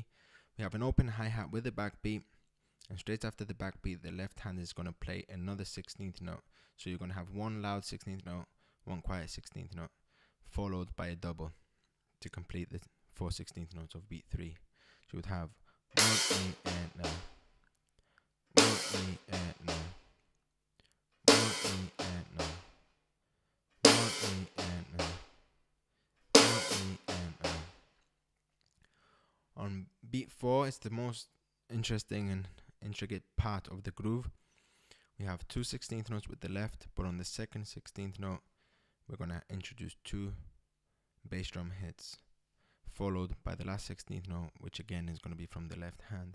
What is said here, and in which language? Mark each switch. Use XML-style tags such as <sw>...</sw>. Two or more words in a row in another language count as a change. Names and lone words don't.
<en>We have an open hi-hat with a backbeat, and straight after the backbeat, the left hand is going to play another 16th note. So you're going to have 1 loud 16th note, 1 quiet 16th note, followed by a double to complete the 4 16th notes of beat 3. So you would have 1 E N 1 E N 1 E N 1 E N 1 E N On beat 4, it's the most interesting and intricate part of the groove. We have 2 16th notes with the left, but on the second 16th note, we're going to introduce 2 bass drum hits, followed by the last 16th note, which again is going to be from the left hand.</en>